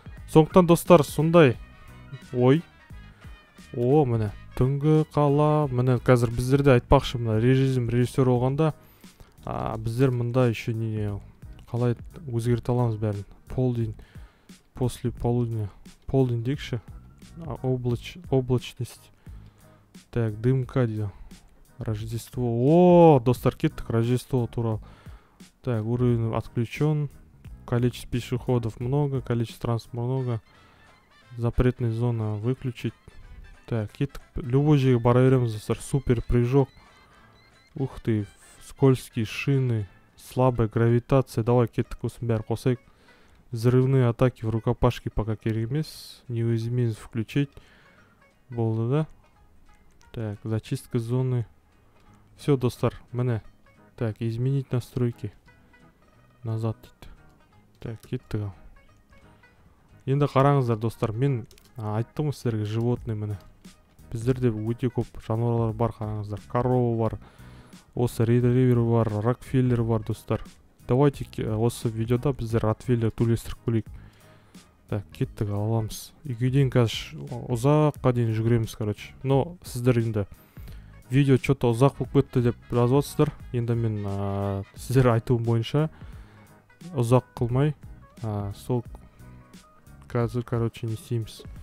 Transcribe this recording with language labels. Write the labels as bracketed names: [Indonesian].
[Kazakh] Сондықтан, достар, сондай ой. Міне, түнгі қала, міне қазір біздерде айтпақшы, мына режим режиссер болғанда, біздер мұнда [Russian] еще не [Kazakh] қалай өзгерте аламыз бәрін. [Russian] Полдень, после полудня. Полдень декші. Облачность. Так, дымка [Kazakh] дейді. [Russian] Рождество. [Kazakh] Достар, кеттік Рождество туралы. [Russian] Так, уровень отключен. Количество пешеходов много, количество транспорта много. Запретная зона выключить. [Kazakh] Так, кеттік. [Russian] Любой [Kazakh] жерге бара береміз, достар. [Russian] Супер прыжок. Ух ты. Скользкие шины, слабая гравитация. [Kazakh] Давай кеттік осының бәрі қосайық. [Russian] Взрывные атаки в рукопашке пока [Kazakh] керек емес. [Russian] Неуязвимость включить. [Kazakh] Болды, [Russian] да? Так, зачистка зоны. Все, [Kazakh] достар, міне. [Russian] Так, изменить настройки. Назад [Kazakh] дейді. Так, кеттік. Енді қараңыздар, достар, мен айттым сіздерге [Russian] животный [Kazakh] міне. Біздерде өте көп жануарлар бар, қараңыздар. Корова бар. Осы ретривер бар, рокфеллер бар, достар. Давайте осы видеода біздер ротвейлер төлестіріп көрейік. Так, кеттік, аламыз. Үйге дейін қазір ұзаққа дейін жүгіреміз, [Russian] короче. Но [Kazakh] сіздер енді видео [Russian] что-то [Kazakh] ұзақ болып кетті деп жазып жатсыздар. Енді мен сіздер айтуым бойынша ұзақ қылмай, сол қазір, [Russian] короче, [Kazakh] не істейміз.